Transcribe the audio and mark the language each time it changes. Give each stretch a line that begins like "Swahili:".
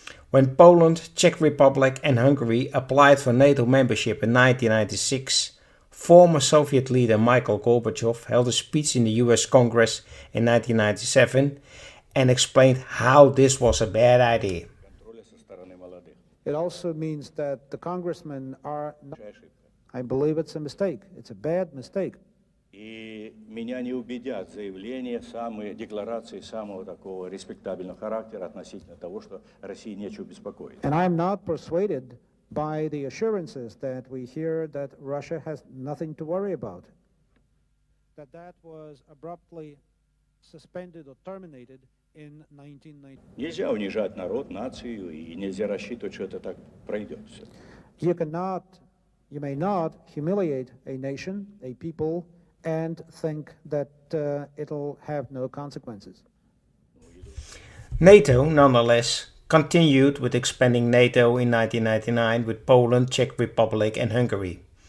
English: When Poland, Czech Republic and Hungary applied for NATO membership in 1996, former Soviet leader Mikhail Gorbachev held a speech in the US Congress in 1997 and explained how this was a bad idea. It also means that the congressmen are... I believe it's a mistake. It's a bad mistake.
Russian: И меня не убедят заявления, декларации самого такого респектабельного характера относительно того, что России нечего беспокоить.
English: And I'm not persuaded by the assurances that we hear that Russia has nothing to worry about. That was abruptly suspended or terminated in 1990.
Russian: Нельзя унижать народ, нацию, и нельзя рассчитывать, что это так пройдет все.
English: You may not humiliate a nation, a people, and think that it'll have no consequences. NATO, nonetheless, continued with expanding NATO in 1999 with Poland, Czech Republic and Hungary.